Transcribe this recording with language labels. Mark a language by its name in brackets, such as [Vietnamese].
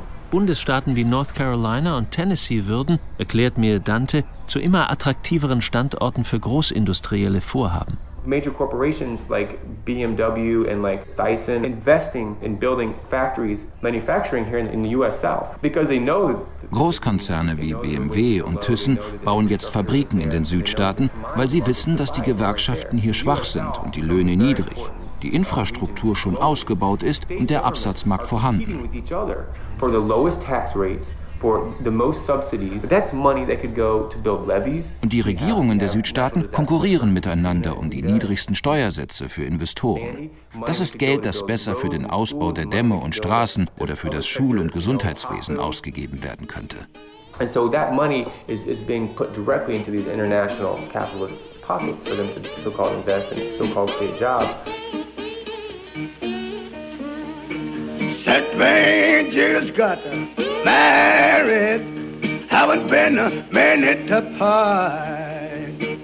[German] Bundesstaaten wie North Carolina und Tennessee würden, erklärt mir Dante, zu immer attraktiveren Standorten für großindustrielle Vorhaben. [English] Major corporations like BMW and like Thyssen investing in building factories manufacturing here in the US South because they know [German] Großkonzerne wie BMW und Thyssen bauen jetzt Fabriken in den Südstaaten, weil sie wissen, dass die Gewerkschaften hier schwach sind und die Löhne niedrig. Die Infrastruktur schon ausgebaut ist und der Absatzmarkt vorhanden. [English] For the lowest tax rates, for the most subsidies, that's money that could go to build levees. [German] Und die Regierungen der Südstaaten konkurrieren miteinander um die niedrigsten Steuersätze für Investoren. Das ist Geld, das besser für den Ausbau der Dämme und Straßen oder für das Schul- und Gesundheitswesen ausgegeben werden könnte. [English] And so that money is being put directly into these international capitalist pockets for them to so-called invest and so-called create jobs. That Vangelis got married, haven't been a minute apart.